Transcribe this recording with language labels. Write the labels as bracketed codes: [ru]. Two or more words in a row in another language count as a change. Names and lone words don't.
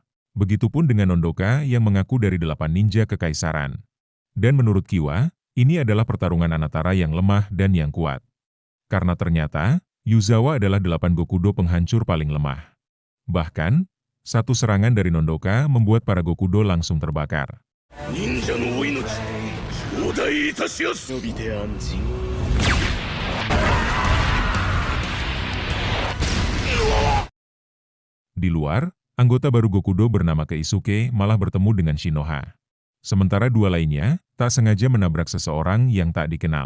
[id] Begitupun dengan Nondoka yang mengaku dari 8 ninja kekaisaran. Dan menurut Kiwa, ini adalah pertarungan antara yang lemah dan yang kuat. Karena ternyata, Yuzawa adalah 8 Gokudo penghancur paling lemah. Bahkan, satu serangan dari Nondoka membuat para Gokudo langsung terbakar. [ja] 忍者の命、頂戴いたします. [id] Nobite anjing. Di luar, anggota baru Gokudo bernama Keisuke malah bertemu dengan Shinoha. Sementara 2 lainnya, tak sengaja menabrak seseorang yang tak dikenal.